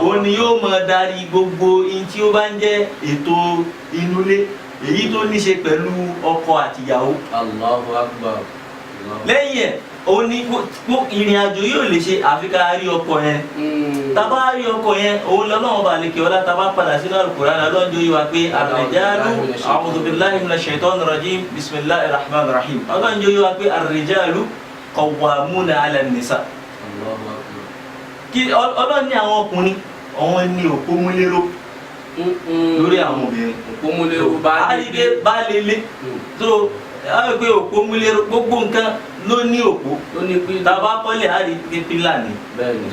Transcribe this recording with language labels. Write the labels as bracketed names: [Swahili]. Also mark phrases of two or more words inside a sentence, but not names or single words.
[Yoruba] òun ni yóò mọ darí gbogbo ihun tí ó bá ń jẹ́ ètò inú ilé èyí tó ní ṣe pẹ̀lú ọkọ àtìyàwó [Arabic] الله أكبر. [Yoruba] lẹ́yìn ẹ̀ òun ni ìrìn àjò yóò lè ṣe àfi ká rí ọkọ yẹn tàbá rí ọkọ yẹn òun lọ́lọ́wọ́ bá lè kí ọlá tàbá padà sínú Al-Qur'an lọ́njọ́ yìí wá pé ar-rijalu [Arabic] أعوذ بالله من الشيطان الرجيم بسم الله الرحمن الرحيم [Yoruba] ọlọ́njọ́ yìí wá pé [Arabic] الرجال قوامون على النساء الله أكبر. [Yoruba] kí ọlọ́ni àwọn ọkùnrin àwọn ní òpómúlérò lórí àwọn obìnrin Òpómúlérò a rí pé bá lélẹ̀ tó a rí pé òpómúlérò gbogbo nǹkan ló ní òpó Ó ní pé tàbá kọ́lé a rí pé pílà ni Bẹ́ẹ̀ni.